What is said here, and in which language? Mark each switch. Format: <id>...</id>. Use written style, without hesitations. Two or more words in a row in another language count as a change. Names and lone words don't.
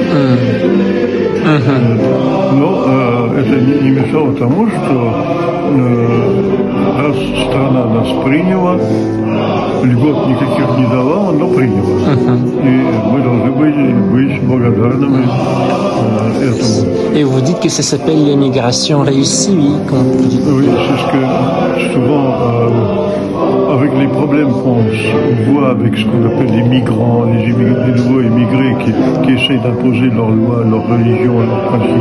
<ru>Но это не мешало тому, что раз страна нас приняла, льгот никаких не давала, но приняла. И мы должны быть благодарными этому.</ru> <fr>Et vous dites que ça s'appelle l'immigration réussie, oui, comme vous dites. Oui, c'est ce que souvent, avec les problèmes qu'on voit avec ce qu'on appelle les migrants, les nouveaux immigrés qui essayent d'imposer leurs lois, leur religion, leurs principes.</fr>